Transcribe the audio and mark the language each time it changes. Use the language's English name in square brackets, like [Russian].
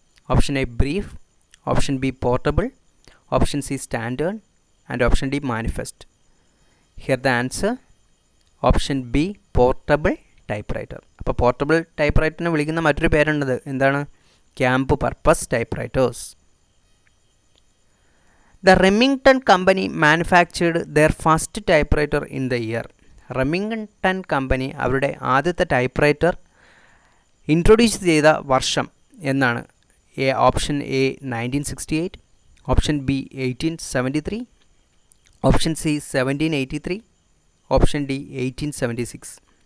[English] Option A brief, option B portable, option C standard and option D manifest. Here the answer option B portable typewriter. [Malayalam] അപ്പോൾ portable ടൈപ്പ്റൈറ്ററിനെ വിളിക്കുന്ന മറ്റൊരു പേരുണ്ടത് എന്താണ്? [English] Camp purpose typewriters. The Remington Company manufactured their first typewriter in the year. [Malayalam] Remington Company അവരുടെ ആദ്യത്തെ typewriter introduce ചെയ്ത വർഷം എന്നാണ്? [English] Option A 1968, option B 1873, option C 1783, option D 1876.